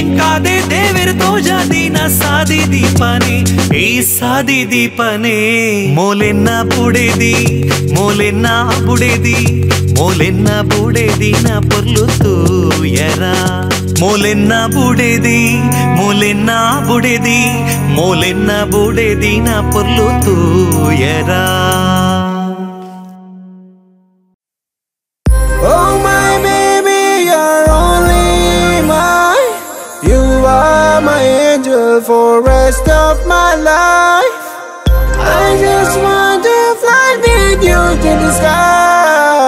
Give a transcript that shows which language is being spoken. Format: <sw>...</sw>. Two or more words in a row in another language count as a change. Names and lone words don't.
<tcy>ಎಂಕಾದೆ ದೇವೆರ್ ತೋಜಾ ದಿನ ಸಾದಿ ದೀಪನೆ ಈ ಸಾದಿ ದೀಪನೆ ಮೋಲೆನ್ನ ಬುಡೆದಿ ಮೋಲೆನ್ನ ಬುಡೆದಿ ಮೋಲೆನ್ನ ಬುಡೆದಿ ನ ಪೊರ್ಲುತ್ತು ಎರ ಮೋಲೆನ್ನ ಬುಡೆದಿ ಮೋಲೆನ್ನ ಬುಡೆದಿ ಮೋಲೆನ್ನ ಬುಡೆದಿ ನ ಪೊರ್ಲುತ್ತು ಎರ</tcy> <en>Oh my baby, you're only mine. You are my angel for rest of my life. I just want to fly with you to the sky.</en>